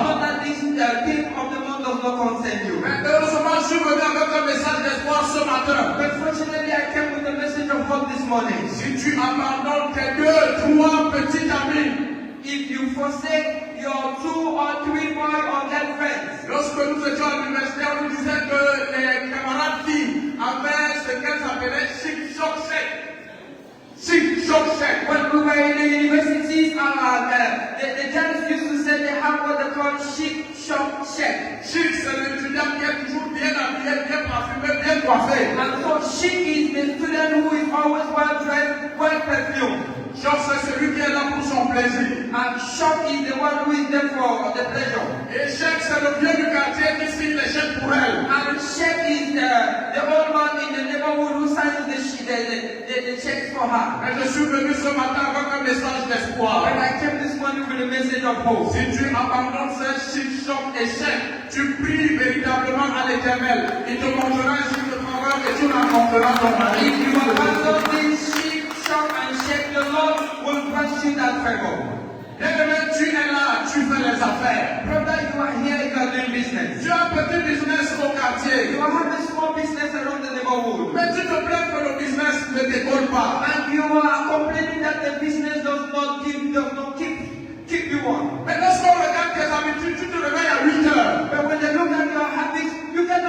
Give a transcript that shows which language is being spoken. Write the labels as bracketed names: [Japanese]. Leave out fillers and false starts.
[English] Not that this thing of the month does not concern you. [French] Mais heureusement, je suis venu avec un message d'espoir ce matin. [English] But fortunately, I came with a message of hope this morning. [French] Si tu abandonnes tes 2, 3 petits amis, [English] If you forsake your 2 or 3 boy or girl friends, [French] lorsque nous étions à l'université, on nous disait que les camarades filles avaient ce qu'elles appelaient chic choc sec. Chic choc sec. [English] when we were in the universities, the girls used to say they have what they call chic shop check. [French] Chic, c'est l'étudiant qui est toujours bien habillé, bien parfumé, bien coiffé. [English] And so chic is the student who is always well dressed, well perfumed. [French] Choc, c'est celui qui est là pour son plaisir. [English] And shock is the one who is there for the pleasure. [French] Et chèque, c'est le vieux du quartier qui signe les chèques pour elle. [English] And check is the old man in the neighborhood who signs the checks for her. [French] Et je suis venu ce matin avec un message d'espoir. [English] When I came this morning with a message of hope. [French] Si tu abandonnes ces chic, choc et chèques, tu pries véritablement à l'Éternel. Il te montrera un signe de faveur et tu rencontreras ton mari. [English] If you abandon this chic, shock and shake, the Lord will grant you that favor. [French] Bien-aimé, tu es là, tu fais les affaires. [English] Brother, you are here, you are doing business. [French] Tu as un petit business au quartier. [English] You have a small business around the neighborhood. [French] Mais tu te plains que le business ne décolle pas. [English] And you are complaining that the business does not keep you on. [French] Mais lorsqu'on regarde tes habitudes, tu te réveilles à 8 heures. [English] But when they look at your habits, you